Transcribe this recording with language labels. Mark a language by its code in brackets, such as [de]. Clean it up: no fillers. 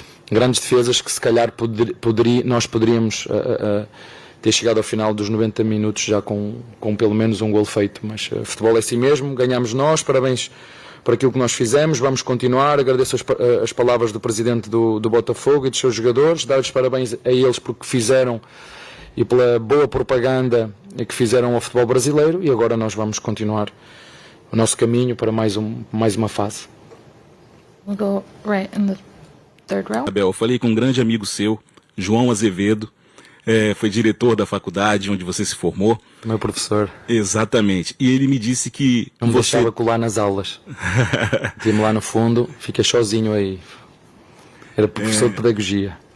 [pt] grandes defesas que se calhar nós poderíamos ter chegado ao final dos 90 minutos já com pelo menos um gol feito, mas futebol é assim mesmo, ganhamos nós, parabéns por aquilo que nós fizemos, vamos continuar, agradeço as palavras do presidente do Botafogo e dos seus jogadores, dar-lhes parabéns a eles porque fizeram e pela boa propaganda que fizeram ao futebol brasileiro, e agora nós vamos continuar o nosso caminho para mais uma fase. [en] We'll go right in the third row. [pt] Abel, eu falei com um grande amigo seu, João Azevedo, foi diretor da faculdade onde você se formou. Meu professor. Exatamente. E ele me disse que não me você... deixava colar nas aulas. Tinha-me lá no fundo, fiquei sozinho aí. Era professor de pedagogia.